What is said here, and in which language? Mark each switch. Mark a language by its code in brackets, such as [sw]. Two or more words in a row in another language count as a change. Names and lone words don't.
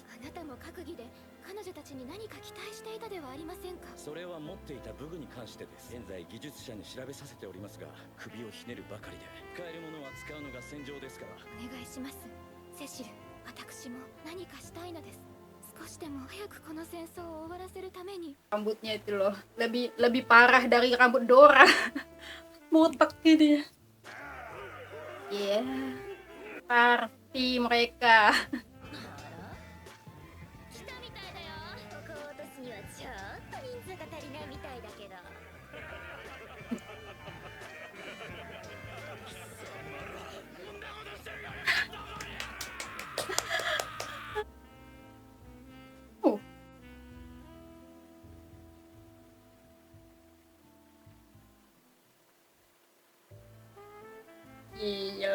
[ja] あなたも閣議で彼女たちに何か期待していたではありませんか。それは持っていた武具に関してです。現在技術者に調べさせておりますが、首をひねるばかりで使えるものは使うのが戦場ですから。お願いしますセシル。私も何かしたいのです。少しでも早くこの戦争を終わらせるために。 [id] Rambutnya itu loh lebih parah dari rambut Dora. Botak gitu ya. Iya, party mereka. [ja] 来たみたいだよ。ここを落とすにはちょっと人数が足りないみたいだけど。 [id] Oh. Gila.